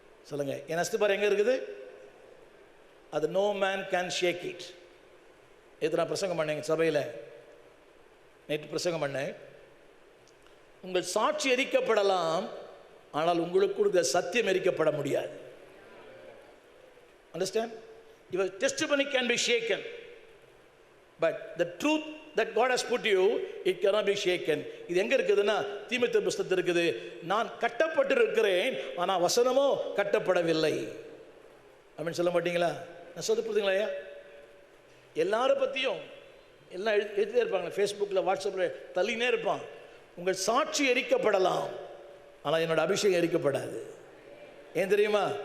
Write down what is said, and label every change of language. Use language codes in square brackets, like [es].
[ta] சொல்லுங்க, என் அஸ்திபாரம் எங்க இருக்குது? அது [en] No man can shake it. [ta] எத்தனை பிரசங்கம் பண்ணேங்க சபையில்? நேற்று பிரசங்கம் பண்ணேன். உங்கள் சாட்சி எரிக்கப்படலாம், ஆனால் உங்களுக்கு கொடுக்க சத்தியம் எரிக்கப்பட முடியாது. [en] Understand? Your testimony can be shaken, but the truth that God has put you, it cannot be shaken. [ta] இது எங்க இருக்குதுன்னா தீமோத்தேயு புத்தகத்தில் இருக்குது. நான் கட்டப்பட்டிருக்கிறேன், ஆனால் வசனமோ கட்டப்படவில்லை. அப்படின்னு சொல்ல மாட்டீங்களா? நான் சொல்ல புரியுதுங்களா? ஐயா, எல்லாரும் பற்றியும் எல்லாம் எழுதிட்டே இருப்பாங்க. ஃபேஸ்புக்கில், வாட்ஸ்அப்பில் தள்ளினே இருப்பான். உங்கள் சாட்சி எரிக்கப்படலாம், ஆனால் என்னோட அபிஷேகம் எரிக்கப்படாது. ஏன் தெரியுமா?